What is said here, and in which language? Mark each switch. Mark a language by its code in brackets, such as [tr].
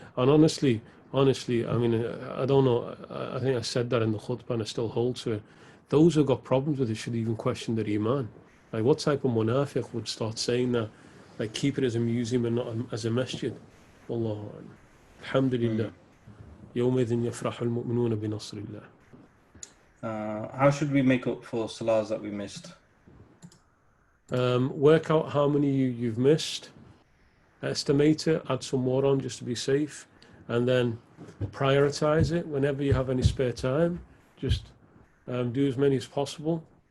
[en] And honestly, I mean, I don't know. I think I said that in the khutbah, and I still hold to it. Those who got problems with it should even question their iman. Like, what type of munafiq would start saying that? Like, keep it as a museum and not as a masjid. Wallahu a'lam. Alhamdulillah. [ar] يومئذ يفرح المؤمنون بنصر الله. [en] How should we make up for salahs that we missed? Work out how many you've missed, estimate it, add some more on just to be safe, and then prioritize it. Whenever you have any spare time, just do as many as possible.